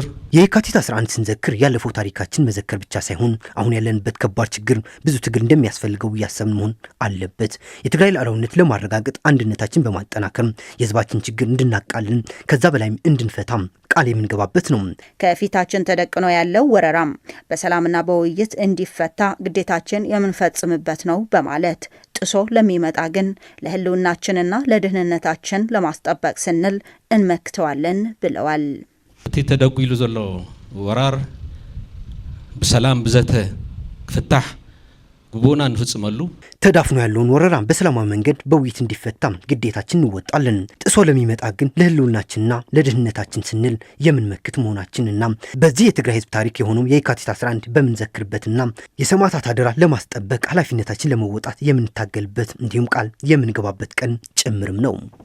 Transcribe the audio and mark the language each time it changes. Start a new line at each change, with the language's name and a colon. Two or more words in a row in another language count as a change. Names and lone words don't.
Amharic: የካቲት 11 ስንዘክር ያለፈው ታሪካችን መዘከር ብቻ ሳይሆን አሁን ያለንበት ከባድ ችግር ብዙ ትግል እንደሚያስፈልገው ያሰብን መሆን አለበት። የትግራይ ሉዓላዊነት ለማረጋገጥ አንድነታችን በማጠናከር የህዝባችን ችግር እንድናቃልን ከዛ በላይም እንድንፈታም ቃል የምንገባበት ነው። ከፊታችን ተደቅኖ ያለው ወረራም በሰላምና በውይይት እንዲፈታ ግዴታችን የምንፈጽምበት ነው በማለት ጥሶ ለሚመጣ ግን ለህልውናችንና ለደህንነታችን ለማስጠበቅ ስንል እንመክተዋለን ብለዋል።
Tigrinya: እቲ ተደቂሉ ዘሎ ወራር በሰላም ብዘተ ክፍታሕ ጉቦና እንፍጽመሉ
Amharic: ተዳፍኖ ያለውን ወረራ በሰላማዊ መንገድ በውይይት እንዲፈታ ግዴታችን እንወጣለን። ጥሶ ለሚመጣ ግን ለህልውናችንና ለደህንነታችን ስንል የምንመክት መሆናችንና በዚህ የትግራይ ህዝብ ታሪክ የሆነው የካቲት 11 በምንዘክርበትና የሰማዕታት አደራ ለማስጠበቅ ኃላፊነታችን ለመወጣት የምንታገልበት እንዲሁም ቃል የምንገባበት ቀን ጭምርም ነው።